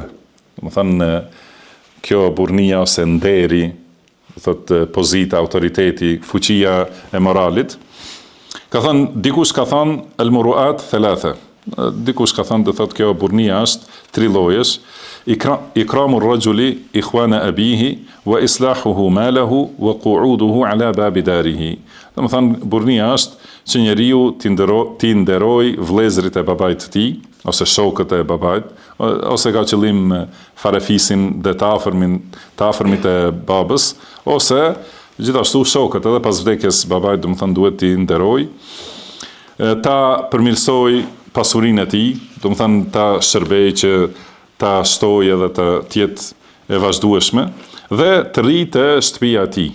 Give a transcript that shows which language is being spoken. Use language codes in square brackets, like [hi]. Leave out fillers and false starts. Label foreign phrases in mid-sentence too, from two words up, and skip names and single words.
[sq] Domethënë kjo burnia ose nderi, do thot pozita, autoriteti, fuqia e moralit. Ka thënë dikush ka thënë [ar] المروءة ثلاثة. [sq] Dikush ka thënë do thot kjo burnia është 3 llojesh. [ar] إكرام الرجل إخوان أبيه وإصلاحه ماله وقعوده على باب داره. [sq] Domethënë burnia është që njeriu t'i nderoj vëllezërit e babait të tij, ose shokët e babait, ose ka qëllim farefisin dhe të afërmit e babës, ose gjithashtu shokët edhe pas vdekjes babait, domethënë duhet t'i nderoj, ta përmirësoj pasurinë e tij, domethënë ta shërbej që ta shtoj edhe të jetë e vazhdueshme dhe të rritë shtëpia e tij.